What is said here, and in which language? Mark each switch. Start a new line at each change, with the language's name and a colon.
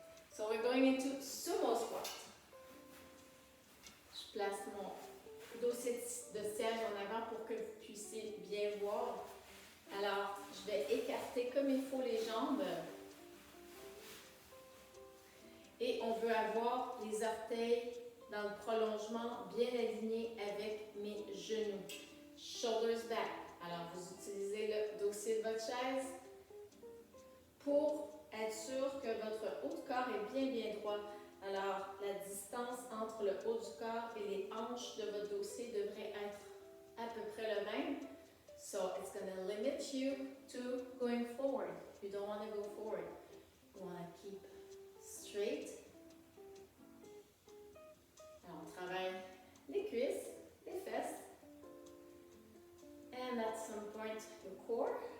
English: So we're going into sumo squat.
French: Je place mon dossier de siège en avant pour que vous puissiez bien voir. Alors, je vais écarter comme il faut les jambes. Et on veut avoir les orteils dans le prolongement, bien aligné avec mes genoux.
English: Shoulders back.
French: Alors, vous utilisez le dossier de votre chaise pour être sûr que votre haut du corps est bien droit. Alors, la distance entre le haut du corps et les hanches de votre dossier devrait être à peu près le même.
English: So, it's going to limit you to going forward. You don't want to go forward. You want to keep straight.
French: Alors, on travaille les cuisses, les fesses.
English: And at some point, your core.